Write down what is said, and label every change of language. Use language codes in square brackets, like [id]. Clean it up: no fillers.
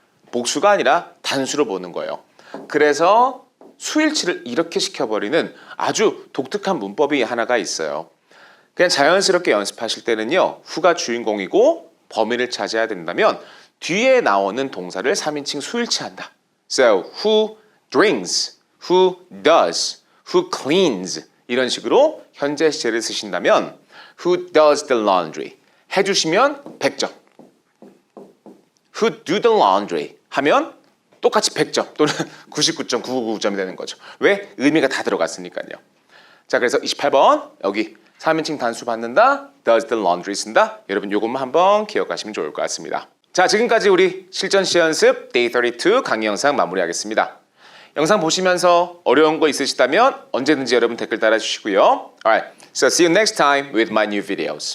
[ko] 복수가 아니라 단수로 보는 거예요. 그래서 수일치를 이렇게 시켜버리는 아주 독특한 문법이 하나가 있어요. 그냥 자연스럽게 연습하실 때는요. who가 주인공이고 범인을 찾아야 된다면 뒤에 나오는 동사를 3인칭 수일치한다. [en] So, who drinks, who does, who cleans [ko] 이런 식으로 현재 시제를 쓰신다면 who does the laundry 해주시면 100점. [en] who do the laundry [ko] 하면 똑같이 100점 또는 99.999점이 되는 거죠. 왜? 의미가 다 들어갔으니까요. 자, 그래서 28번 여기 3인칭 단수 받는다, [en] does the laundry [ko] 쓴다. 여러분 요것만 한번 기억하시면 좋을 것 같습니다. 자, 지금까지 우리 실전 시연 연습 Day 32 강의 영상 마무리하겠습니다. 영상 보시면서 어려운 거 있으시다면 언제든지 여러분 댓글 달아주시고요. [en] Alright, so see you next time with my new videos.